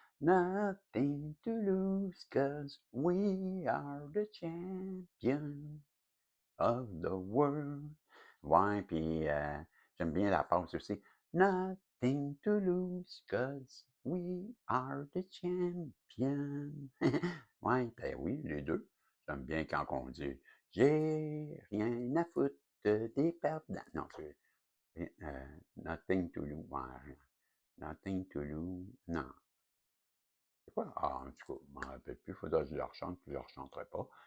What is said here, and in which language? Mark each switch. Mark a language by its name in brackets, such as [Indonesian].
[English] Nothing to lose, 'cause we are the champion of the world. [French] Ouais, puis j'aime bien la pause aussi. [English] Nothing to lose, 'cause we are the champion. [French] Ouais, ben oui, les deux. J'aime bien quand on dit j'ai rien à foutre des perdants. Non, c'est [English] nothing to lose. [French] Ouais, [English] nothing to lose. [French] Non. C'est quoi? Ah, en tout cas, je m'en rappelle plus. Il faudra que je le rechante, puis je ne le rechanterai pas.